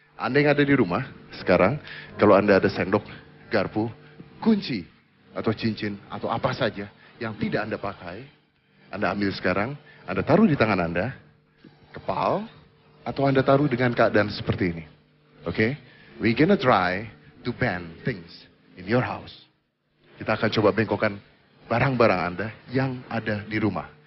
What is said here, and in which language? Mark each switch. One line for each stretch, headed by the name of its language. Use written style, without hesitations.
Indonesian: Anda yang ada di rumah sekarang, kalau Anda ada sendok, garpu, kunci, atau cincin, atau apa saja yang tidak Anda pakai, Anda ambil sekarang, Anda taruh di tangan Anda, kepal, atau Anda taruh dengan keadaan seperti ini. Oke? Okay?
English: We're gonna try to bend things in your house.
Indonesian: Kita akan coba bengkokkan barang-barang Anda yang ada di rumah.